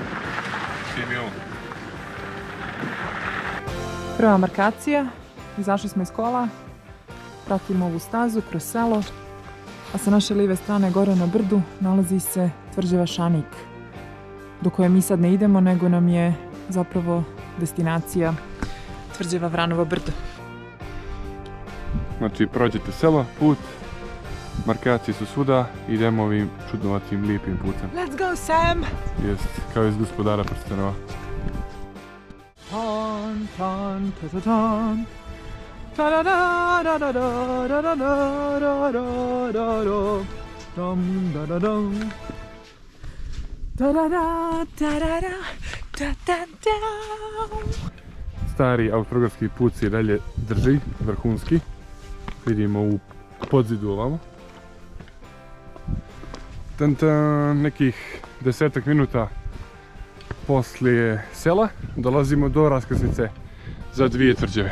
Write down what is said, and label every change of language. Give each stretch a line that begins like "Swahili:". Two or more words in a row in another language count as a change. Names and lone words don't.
Bosnian: Prva markacija, izašli smo iz kola, pratimo ovu stazu kroz selo, a sa naše lijeve strane gore na brdu nalazi se tvrđava Šanik, do koje mi sad ne idemo, nego nam je zapravo destinacija tvrđava Vranovo brdo. Znači prođete selo, put, markacije su svuda, idemo ovim čudnovatim lijepim putem.
English: Let's go, Sam!
Bosnian: Jest, kao iz Gospodara prstenova. Tan, tan, ta, ta, tan. Ta, da, da, da, da, da, da, da, da, da, da, da. Dum, da, da, dum. Da, da, da, da, da, da, da, da. Stari austrougarski put se i dalje drži, vrhunski. Vidimo u podzidu ovamo. Nekih 10 minuta poslije sela dolazimo do raskrsnice za 2 tvrđave.